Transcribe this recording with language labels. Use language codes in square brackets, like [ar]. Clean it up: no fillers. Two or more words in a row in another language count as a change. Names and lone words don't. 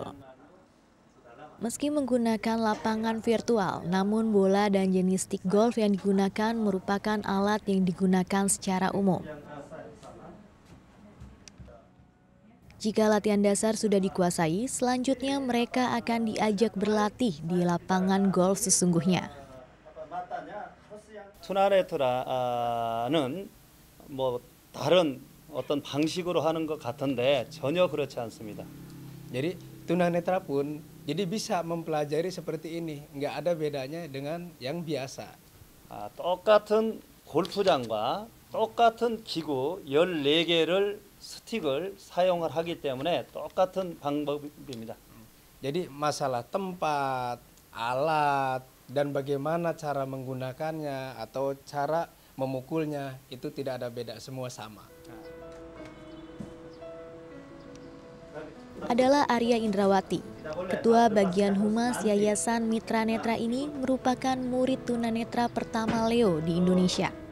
[id] Meski menggunakan lapangan virtual, namun bola dan jenis stik golf yang digunakan merupakan alat yang digunakan secara umum. Jika latihan dasar sudah dikuasai, selanjutnya mereka akan diajak berlatih di lapangan golf sesungguhnya. [ko] 투나네트라는 뭐 다른 어떤 방식으로 하는 것 같은데 전혀 그렇지 않습니다. [id] Jadi tunanetra pun jadi bisa mempelajari seperti ini, nggak ada bedanya dengan yang biasa. [ko] 똑같은 골프장과 똑같은 기구 14개를 스틱을 사용을 하기 때문에 똑같은 방법입니다. [id] Jadi masalah tempat, alat, dan bagaimana cara menggunakannya atau cara memukulnya itu tidak ada beda, semua sama. Adalah Arya Indrawati, Ketua Bagian Humas Yayasan Mitra Netra ini merupakan murid tunanetra pertama Leo di Indonesia.